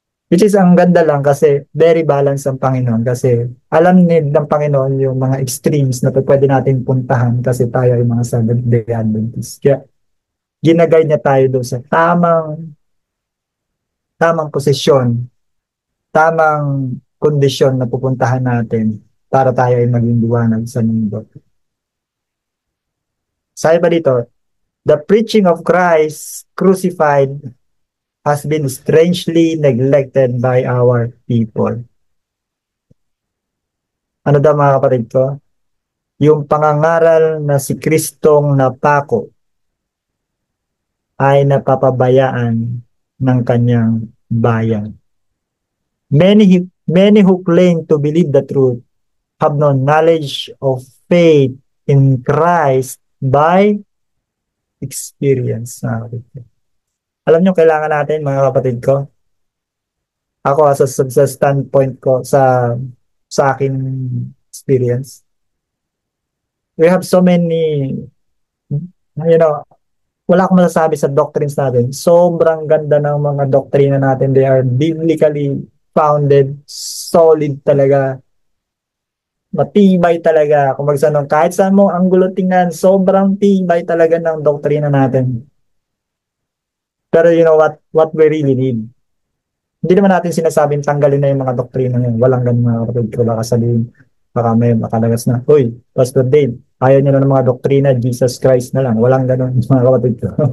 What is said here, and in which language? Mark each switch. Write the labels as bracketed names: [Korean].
[Filipino] Which is ang ganda lang kasi very balanced ang Panginoon kasi alam ng Panginoon yung mga extremes na pwede natin puntahan kasi tayo ay mga Seventh-day Adventists. Kaya ginagay niya tayo doon sa tamang posisyon, tamang kondisyon na pupuntahan natin para tayo ay maging liwanag sa mundo. Sabi pa dito, [English] the preaching of Christ crucified has been strangely neglected by our people. [Filipino] Ano daw, mga kapatid ko? Yung pangangaral na si Kristong napako ay napapabayaan ng kanyang bayan. [English] Many who claim to believe the truth have no knowledge of faith in Christ by experience. [Filipino] Alam nyo, kailangan natin, mga kapatid ko, Ako sa standpoint ko sa akin experience. [English] We have so many, you know, [Filipino] wala akong masasabi sa doctrines natin. Sobrang ganda ng mga doktrina natin. [English] They are biblically founded, solid talaga, [Filipino] matibay talaga. Kung magsanong, kahit saan mo ang gulo tingnan, sobrang tibay talaga ng doktrina natin. [English] Pero you know what we really need? [Filipino] Hindi naman natin sinasabing tanggalin na yung mga doktrina yun. Walang ganun mga kapatid ko. Baka sabihin, baka may makalagas na, uy, Pastor Dave, ayaw nyo na ng mga doktrina, Jesus Christ na lang. Walang ganun mga kapatid ko.